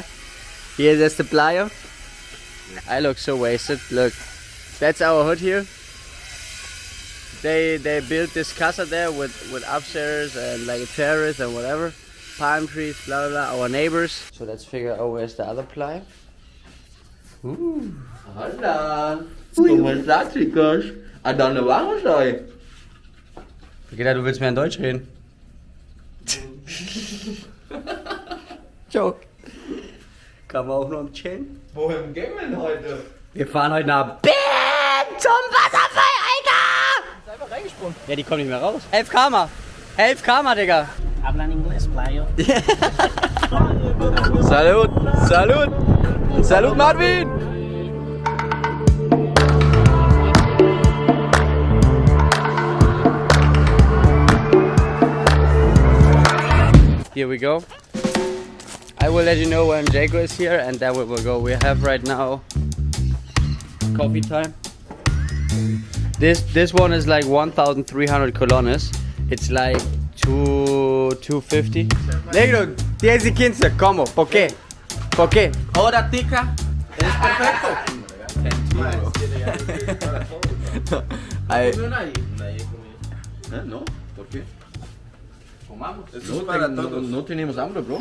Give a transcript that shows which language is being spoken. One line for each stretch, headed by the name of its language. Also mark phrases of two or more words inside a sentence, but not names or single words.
English: Here's the playa. I look so wasted. Look, that's our hood here. They built this casa there with upstairs and like a terrace and whatever. Palm trees, blah blah blah. Our neighbors. So let's figure out where's the other playa.
Spanish: Hola. Hola Chicos. ¿A dónde vamos hoy?
German: Peter, du willst mehr in Deutsch reden. Joke. Kann man auch noch im Chillen? Wohin gehen wir denn heute? Wir fahren heute nach Belèn zum Wasserfall, Alter! Ist einfach reingesprungen. Ja, die kommen nicht mehr raus. 11 km. 11 km, Digga.
Spanish: Hablan inglés, playo.
French: Salut, salut. Salut, Marvin.
English: Here we go. I will let you know when Jaco is here and then we will go. We have right now coffee time. This one is like 1,300 colones. It's like 250.
Spanish: Negro, 10 y 15, ¿cómo? ¿Por qué? ¿Por qué? Ahora tica. Es perfecto. No, ¿por qué? No tenemos hambre, bro.